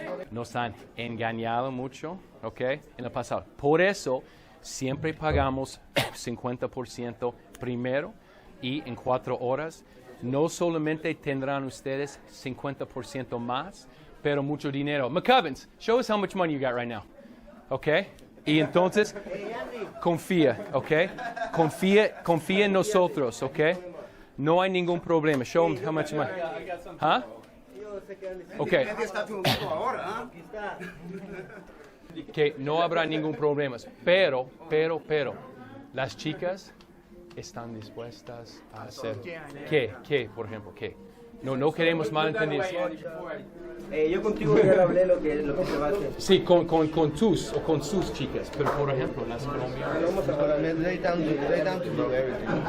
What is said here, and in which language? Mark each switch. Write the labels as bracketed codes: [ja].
[es] Nos han engañado mucho, ¿ok? En el pasado. Por eso, siempre pagamos 50% primero y en 4 horas. No solamente tendrán ustedes 50% más, pero mucho dinero. [en] McCubbins, show us how much money you got right now. [es] ¿Ok? Y entonces, confía, ¿ok? Confía en nosotros, ¿ok? No hay ningún problema. [en] Show them how much money. ¿Ah? Okay. [es] Que no habrá ningún problema. Pero, las chicas están dispuestas a hacer. ¿Qué, por ejemplo? ¿Qué? No queremos malentendidos. Yo contigo ya hablé lo que se va a hacer. Sí, con tus o con sus chicas, pero por ejemplo, las colombianas. Vamos a hablar. [en] They down to do everything.